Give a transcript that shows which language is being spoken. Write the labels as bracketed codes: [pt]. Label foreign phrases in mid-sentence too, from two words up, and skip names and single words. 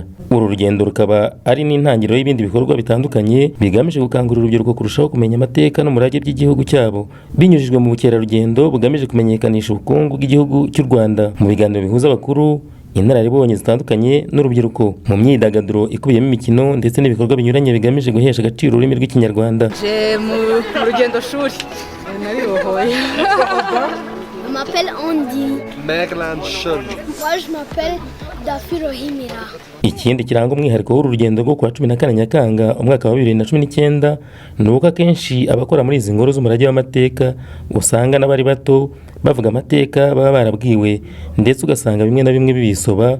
[rw] Uru rugendo rukaba ari n'intangiriro y'ibindi bikorwa bitandukanye bigamije gukangurira urubyiruko kurushaho kumenya amateka n'umurage by'igihugu cyabo binyujijwe mu bukerarugendo bugamije kumenyekanisha ubukungu bw'igihugu cy'u Rwanda mu biganiro bihuza abakuru, inararibonye zitandukanye n'urubyiruko mu myidagaduro ikubiyemo imikino ndetse n'ibikorwa binyuranye bigamije guhesha agaciro ururimi rw'ikinyarwanda. Mu rugendo shuri naribohoye. [fr] Je m'appelle Andy. Merlin Seul. Moi je m'appelle Dafiro Himira. [rw] Ikindi kiranga umwihariko w'uru rugendo rwo kwa 14 Nyakanga umwaka wa 2019 ni uko akenshi abakora muri izi ngoro z'umurage w'amateka usanga n'abari bato bavuga amateka baba barabwiwe ndetse ugasanga bimwe na bimwe bibisoba.